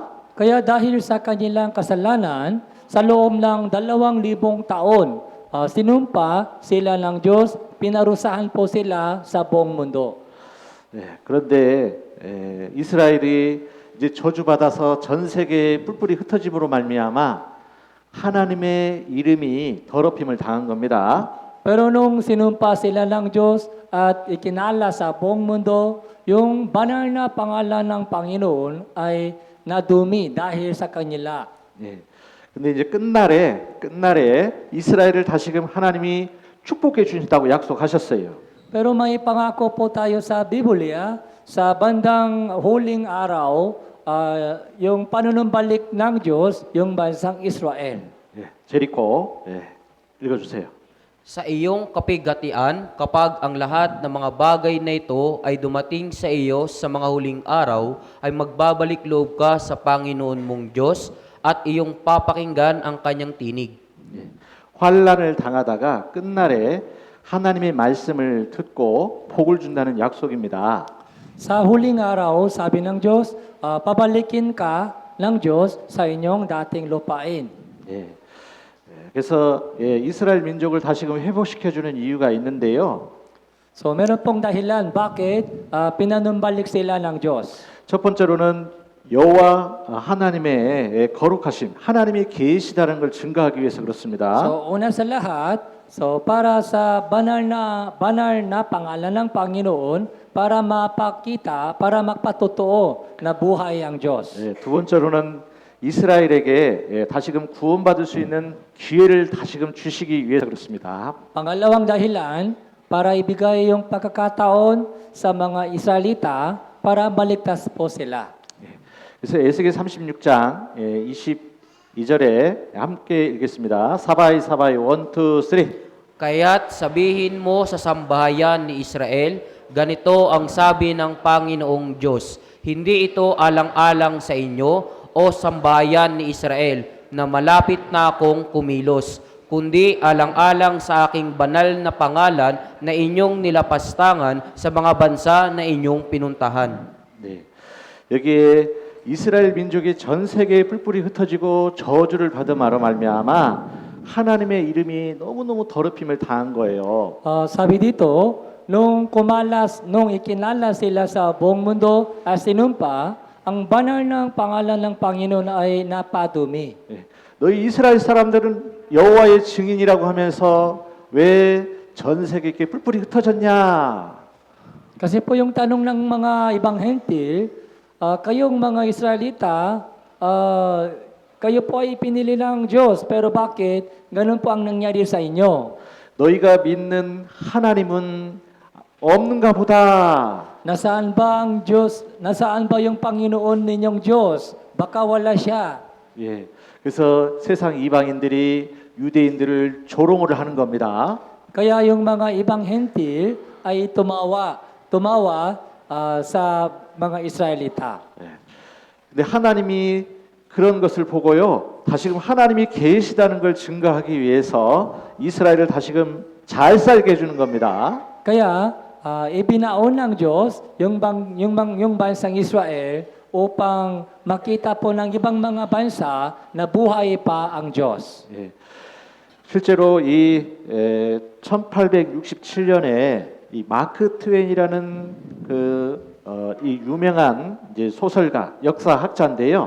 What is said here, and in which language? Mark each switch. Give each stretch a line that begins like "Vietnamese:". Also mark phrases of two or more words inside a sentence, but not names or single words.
Filipino: Kaya dahil sa kanilang kasalanan, sa loob ng 2,000 taon, sinumpa sila ng Diyos, pinarusahan po sila sa buong mundo.
Korean: 그런데 이스라엘이 이제 저주받아서 전 세계에 뿔뿔이 흩어짐으로 말미암아 하나님의 이름이 더럽힘을 당한 겁니다.
Filipino: Pero nung sinumpa sila ng Diyos at ikinala sa buong mundo, yung banal na pangalan ng Panginoon ay nadumi dahil sa kanila.
Korean: 예. 근데 이제 끝날에 이스라엘을 다시금 하나님이 축복해 주신다고 약속하셨어요.
Filipino: Pero may pangako po tayo sa Biblia, sa bandang huling araw, yung panunumbalik ng Diyos, yung bansang Israel.
Korean: 예. 제리코 읽어주세요.
Filipino: Sa iyong kapigatian, kapag ang lahat ng mga bagay na ito ay dumating sa iyo sa mga huling araw, ay magbabalik loob ka sa Panginoon mong Diyos at iyong papakinggan ang kanyang tinig.
Korean: 환란을 당하다가 끝날에 하나님의 말씀을 듣고 복을 준다는 약속입니다.
Filipino: Sa huling araw, sabi ng Diyos, pabalikin ka ng Diyos sa inyong dating lupain.
Korean: 예. 그래서 이스라엘 민족을 다시금 회복시켜주는 이유가 있는데요.
Filipino: So meron pong dahilan bakit pinanumbalik sila ng Diyos.
Korean: 첫 번째로는 여호와 하나님의 거룩하심, 하나님이 계시다는 걸 증거하기 위해서 그렇습니다.
Filipino: So una sa lahat, para sa banal na pangalan ng Panginoon, para mapakita, para magpatotoo na buhay ang Diyos.
Korean: 두 번째로는 이스라엘에게 다시금 구원받을 수 있는 기회를 다시금 주시기 위해서 그렇습니다.
Filipino: Pangalawang dahilan, para ibigay yung pagkakataon sa mga Israelita para maligtas po sila.
Korean: 그래서 에스겔 36장 22절에 함께 읽겠습니다.
Filipino: sabay sabay 1, 2, 3. Kaya't sabihin mo sa sambahayan ni Israel, ganito ang sabi ng Panginoong Diyos, hindi ito alang-alang sa inyo, o sambahayan ni Israel, na malapit na akong kumilos, kundi alang-alang sa aking banal na pangalan na inyong nilapastangan sa mga bansa na inyong pinuntahan.
Korean: 네. 여기에 이스라엘 민족이 전 세계에 뿔뿔이 흩어지고 저주를 받음으로 말미암아 하나님의 이름이 너무너무 더럽힘을 당한 거예요.
Filipino: Sabi dito, nung ikinala sila sa buong mundo at sinumpa, ang banal ng pangalan ng Panginoon ay napadumi.
Korean: 예, 너희 이스라엘 사람들은 여호와의 증인이라고 하면서 왜 전 세계에 이렇게 뿔뿔이 흩어졌냐?
Filipino: Kasi po yung tanong ng mga ibang hentil, kayong mga Israelita, kayo po ay pinili ng Diyos, pero bakit ganun po ang nangyari sa inyo?
Korean: 너희가 믿는 하나님은 없는가 보다.
Filipino: Nasaan ba ang Diyos? Nasaan ba yung Panginoon ninyong Diyos? Baka wala siya.
Korean: 예, 그래서 세상 이방인들이 유대인들을 조롱을 하는 겁니다.
Filipino: Kaya yung mga ibang hentil ay tumawa sa mga Israelita.
Korean: 근데 하나님이 그런 것을 보고요. 다시금 하나님이 계시다는 걸 증거하기 위해서 이스라엘을 다시금 잘 살게 해주는 겁니다.
Filipino: Kaya ibinaon ng Diyos yung bansang Israel upang makita po ng ibang mga bansa na buhay pa ang Diyos.
Korean: 예, 실제로 이 1867년에 이 마크 트웨인이라는 이 유명한 이제 소설가, 역사학자인데요.